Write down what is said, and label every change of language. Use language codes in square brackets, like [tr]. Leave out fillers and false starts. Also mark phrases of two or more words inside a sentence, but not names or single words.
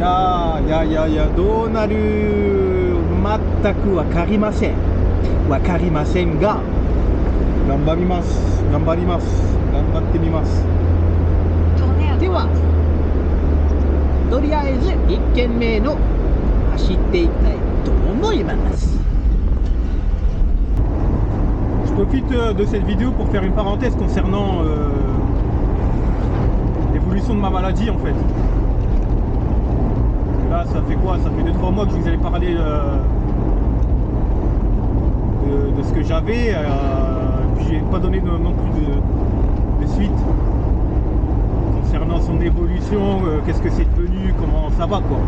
[ja] いやどうなる全く分かりませんが、頑張ってみます。ではとりあえず1軒目の走っていきたいと思います。 [fr] Je profite de cette vidéo pour faire une parenthèse concernant l'évolution de ma maladie en fait. Là ça fait quoi? Ça fait 2-3 mois que je vous avais parlé de ce que j'avais, puis j'ai pas donné non plus de suite concernant son évolution, qu'est-ce que c'est devenu, comment ça va quoi.